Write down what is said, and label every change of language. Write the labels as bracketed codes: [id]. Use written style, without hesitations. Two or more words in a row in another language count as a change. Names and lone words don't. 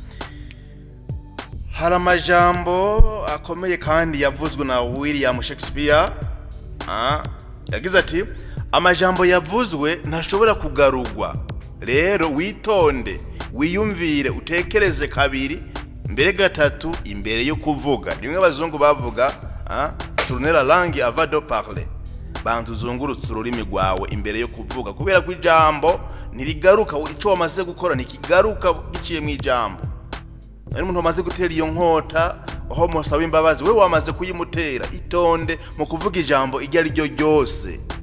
[rn] Hari amajambo akomeye kandi yavuzwe na William Shakespeare. Yagize ati amajambo yavuzwe ntashobora kugarurwa, rero witonde, wiyumvire, utekereze kabiri mbere gatatu imbere yo kuvuga. Rimwe abazungu bavuga [fr] tourner la langue avant de parler, [rn] bantu zungurutse ururimi rwawe imbere yo kuvuga, kubera ko ijambo ntirigaruka, ico wamaze gukora ntikigaruka giciye mu ijambo. Ari umuntu wamaze gutera iyo nkota aho musaba imbabazi, wewe wamaze kuyimutera. Itonde mu kuvuga ijambo iryo ari ryo ryose.